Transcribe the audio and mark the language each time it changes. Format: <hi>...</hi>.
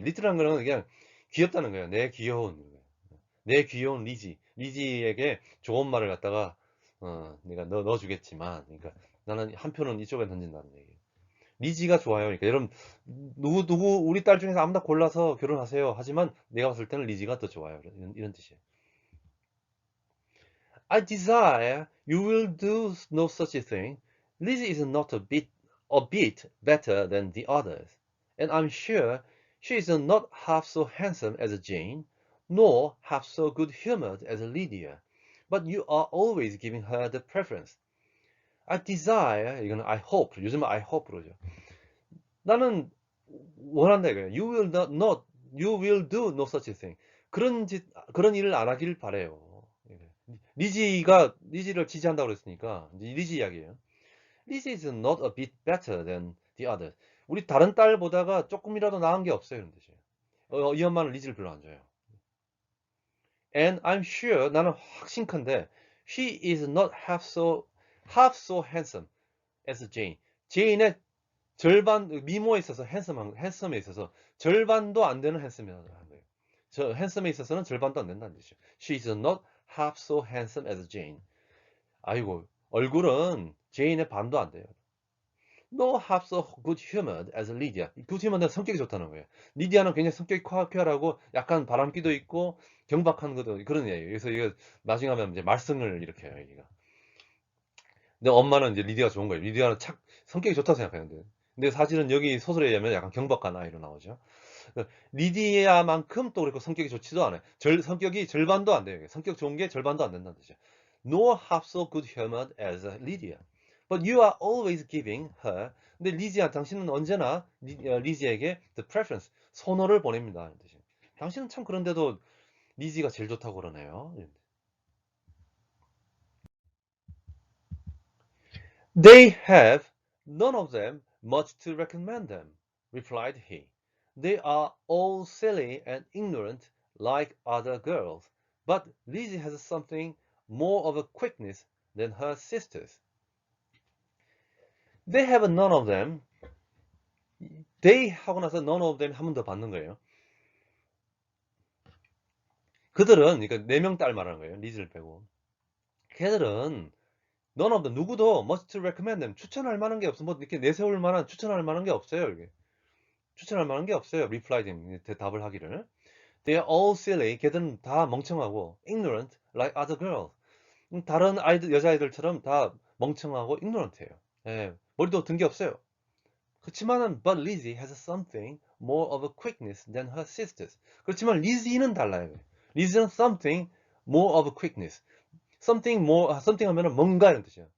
<ko>little란 거는 그냥 귀엽다는 거예요. 내 귀여운 리지에게 좋은 말을 갖다가 내가 넣어주겠지만, 그러니까 나는 한 표는 이쪽에 던진다는 얘기예요. 리지가 좋아요. 그러니까 여러분 누구 우리 딸 중에서 아무나 골라서 결혼하세요. 하지만 내가 봤을 때는 리지가 더 좋아요. 이런 뜻이에요.</ko> <en>I desire you will do no such a thing. Lizzie is not a bit better than the others, and I'm sure she is not half so handsome as Jane, nor half so good-humored as Lydia. But you are always giving her the preference. I desire,</en> <ko>이거는</ko> <en>I hope,</en> <ko>요즘은</ko> <en>I hope</en> <ko>그러죠. 나는 원한다 이거예요.</ko> <en>You will do no such a thing.</en> <ko>그런 일을 안 하길 바래요. 리지를 지지한다고 그랬으니까 리지 이야기예요.</ko> <en>Lizzie is not a bit better than the others.</en> <ko>우리 다른 딸보다가 조금이라도 나은 게 없어요. 이런 뜻이에요. 이 엄마는 리지를 별로 안 좋아해요.</ko> <en>And I'm sure</en> <ko>나는 확신컨대</ko> <en>she is not half so handsome as Jane.</en> <ko>제인의 절반 미모에 있어서 핸섬에 있어서 절반도 안 되는 핸섬이라는 거예요. 저 핸섬에 있어서는 절반도 안 된다는 뜻이죠.</ko> <en>She is not half so handsome as Jane.</en> <ko>아이고 얼굴은 제인의 반도 안 돼요.</ko> <en>No half so good-humored as Lydia.</en> <ko>good-humored는 성격이 좋다는 거예요. 리디아는 굉장히 성격이 쾌활하고 약간 바람기도 있고 경박한 것도 그런 애예요. 그래서 이거 나중에 하면 이제 말썽을 일으켜요. 여기가. 근데 엄마는 이제 리디아가 좋은 거예요. 리디아는 성격이 좋다고 생각하는데. 근데 사실은 여기 소설에 의하면 약간 경박한 아이로 나오죠. 리디아만큼 또 그렇고 성격이 좋지도 않아요. 성격이 절반도 안 돼요. 성격 좋은 게 절반도 안 된다는 뜻이죠.</ko> <en>Nor half so good-humored as Lydia. But you are always giving her.</en> <ko>근데 당신은 언제나 리지에게</ko> <en>the preference,</en> <ko>선호를 보냅니다. 이런 뜻이에요. 당신은 참 그런데도 리지가 제일 좋다고 그러네요.</ko> <en>They have none of them much to recommend them, replied he. They are all silly and ignorant like other girls, but Lizzie has something more of a quickness than her sisters. They have none of them.</en> <ko>They 하고 나서</ko> <en>none of them</en> <ko>한 번 더 받는 거예요. 그들은, 그러니까 4명 딸 말하는 거예요. 리즈를 빼고. 걔들은</ko> <en>none of them,</en> <ko>누구도</ko> <en>much to recommend them,</en> <ko>추천할 만한 게 없어. 뭐 이렇게 내세울 만한, 추천할 만한 게 없어요. 이게. 추천할 만한 게 없어요.</ko> <en>replied him,</en> <ko>대답을 하기를.</ko> <en>They are all silly.</en> <ko>걔들은 다 멍청하고</ko> <en>ignorant like other girls.</en> <ko>다른 여자아이들처럼 다 멍청하고 ignorant해요. 예, 머리도 든 게 없어요. 그렇지만은</ko> <en>but Lizzie has something more of a quickness than her sisters.</en> <ko>그렇지만 리즈는 달라요.</ko> <en>리즈는 something more of a quickness.</en> <ko>something 하면은 뭔가 이런 뜻이에요.</ko>